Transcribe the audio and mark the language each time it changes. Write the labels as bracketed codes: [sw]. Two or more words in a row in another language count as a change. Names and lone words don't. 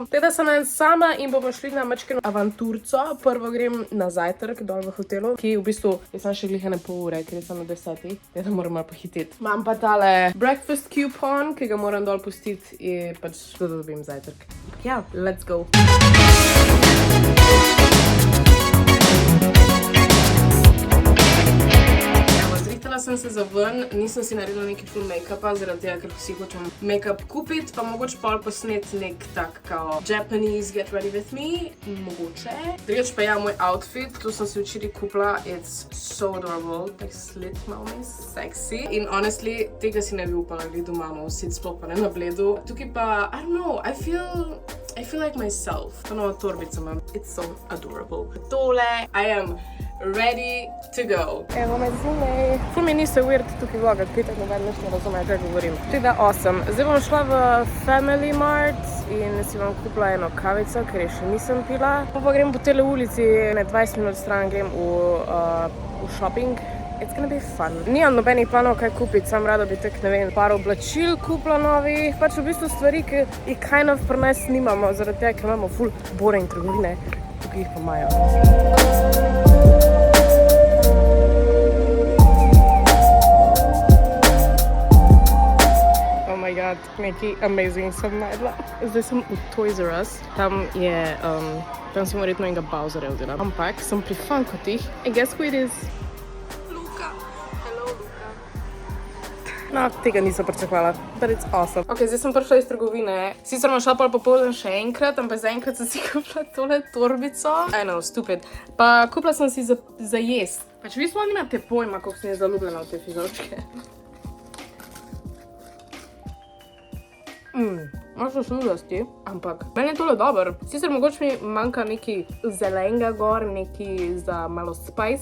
[sl] Teda sem danes sama in bomo šli na chicken avanturco. Prvo grem na zajtrk dol v hotelu, ki v bistvu je sem še glih ene pol ure, ker sem na 10. Teda moram malo pohititi. Imam pa tale [en] breakfast coupon, [sl] ki ga moram dol pustiti in pač da dobim zajtrk. Ja, [en] let's go. [sl] Zrihtala sem se za ven, nisem si naredila neki full make-upa, zaradi tega, ker si hočem make-up kupiti, pa mogoče pol posneti nek tak kao [en] Japanese get ready with me, [sl] mogoče. Drugač pa ja, moj outfit, tu sem si včeraj kupila, [en] it's so adorable, like slit malo sexy. In honestly, [sl] tega si ne bi upala glih doma nositi, sploh pa ne na bledu. Tukaj pa, [en] I don't know, I feel like myself. [sl] To novo torbico imam, [en] it's so adorable. Tole, I am ready to go. [sl] Evo me zunaj. Ful mi niso weird tukaj vlogati, pitak noben nič ne razume, kaj govorim. Teda 8. Zdaj bom šla v Family Mart in si bom kupila eno kavico, ker je še nisem pila. Pa grem po tele ulici, ne 20 minut stran grem v shopping. [en] It's gonna be fun. [sl] Nimam nobenih planov, kaj kupiti, sam rada bi tak, ne vem, par oblačil kupila novih. Pač v bistvu stvari, ki jih [en] kind of [sl] pri nas nimamo, zaradi tega, ker imamo ful boring trgovine, tukaj jih pa imajo. Neki amazing sem najdla. Zdaj sem v Toys R Us. Tam sem verjetno enega Bowserja vzela. Ampak sem pri Funkotih. [en] And guess who it is? Luka. Hello, Luka. [sl] No, tega nisem pričakovala. [en] But it's awesome. [sl] Ok, zdaj sem prišla iz trgovine. Sicer sem šla pol popoldan še enkrat, ampak zaenkrat sem si kupila tole torbico. [en] I know, stupid. [sl] Pa kupila sem si za jest. Pač vi sploh nimate pojma, koliko sem je zaljubljena v te figovčke. Malo so sužasti, ampak meni je tole dober. Sicer mogoče mi manjka neki zelenega gor, neki za malo spice.